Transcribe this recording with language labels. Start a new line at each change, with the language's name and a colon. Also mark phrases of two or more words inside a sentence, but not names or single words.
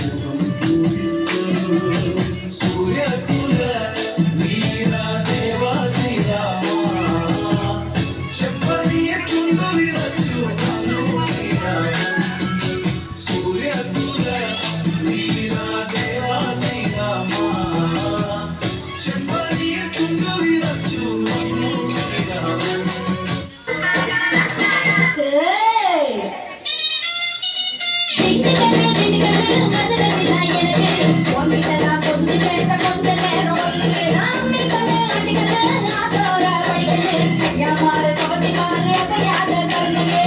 Malayalam: സൂര്യകുല വീര ദേവ ശ്രീരാമ ചെമ്പനിയെ ചുണ്ടു വിറച്ചു ശ്രീരാമ സൂര്യകുല വീര ദേവ ശ്രീരാമ ചെമ്പനിയെ ചുണ്ടു വിറച്ചു ശ്രീരാമ
Tamil: ஏய் திண்டுக்கல்லு மதுரசிலா எனக்கு உன்கிட்டலாம் கொஞ்சி பேச கொஞ்ச நேரம் ஒதுக்கு நாமிக்கல்லு அடிக்கல்லு ஆத்தோர படிக்கல்லு ஐயாமாரு கவச்சி மாறு அசையாத கருங்கல்லு